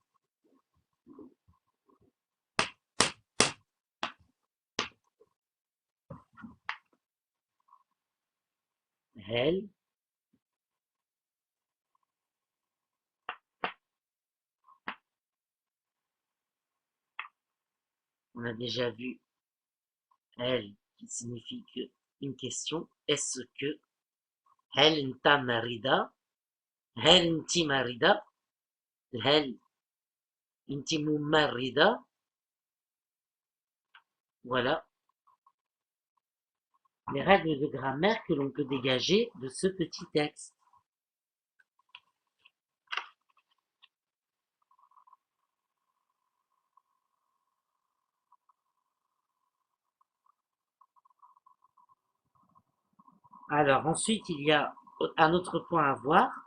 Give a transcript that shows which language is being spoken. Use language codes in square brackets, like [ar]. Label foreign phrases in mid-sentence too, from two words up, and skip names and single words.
[fr] Hel. On a déjà vu hel qui signifie que une question. Est-ce que [ar] هل أنت مريضة? هل أنتِ مريضة؟ هل أنتِ مريضة? [fr] Voilà les règles de grammaire que l'on peut dégager de ce petit texte. Alors ensuite, il y a un autre point à voir.